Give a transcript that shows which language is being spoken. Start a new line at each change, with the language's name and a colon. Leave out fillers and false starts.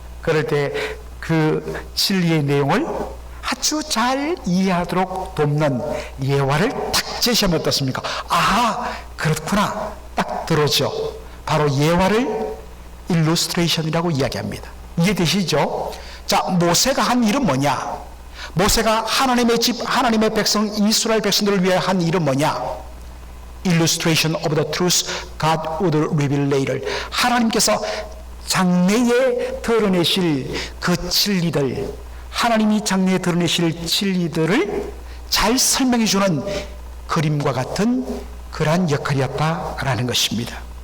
Korean: 그럴 때 그 진리의 내용을 아주 잘 이해하도록 돕는 예화를 딱 제시하면 어떻습니까? 아, 그렇구나. 딱 들어오죠. 바로 예화를 일루스트레이션이라고 이야기합니다. 이해되시죠? 자, 모세가 한 일은 뭐냐? 모세가 하나님의 집, 하나님의 백성, 이스라엘 백성들을 위해 한 일은 뭐냐?
English: Illustration of the truth God would reveal later.
Korean: 하나님께서 장래에 드러내실 그 진리들, 하나님이 장래에 드러내실 진리들을 잘 설명해 주는 그림과 같은 그러한 역할이었다라는 것입니다.